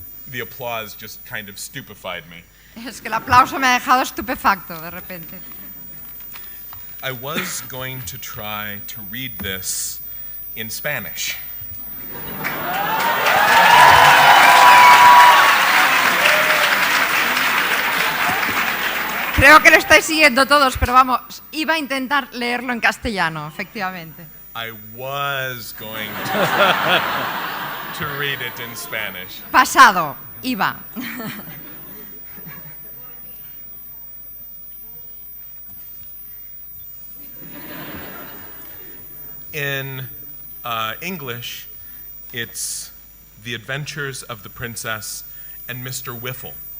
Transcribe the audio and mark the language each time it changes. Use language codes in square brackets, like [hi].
[en] The applause just kind of stupefied me. [es] Es que el aplauso me ha dejado estupefacto de repente. [en] I was going to try to read this in Spanish. [es] Creo que lo estáis siguiendo todos, pero vamos, iba a intentar leerlo en castellano, efectivamente. [en] I was going to read it in Spanish. [es] Pasado, iba. [en] In English, it's The Adventures of the Princess and Mr. Whiffle.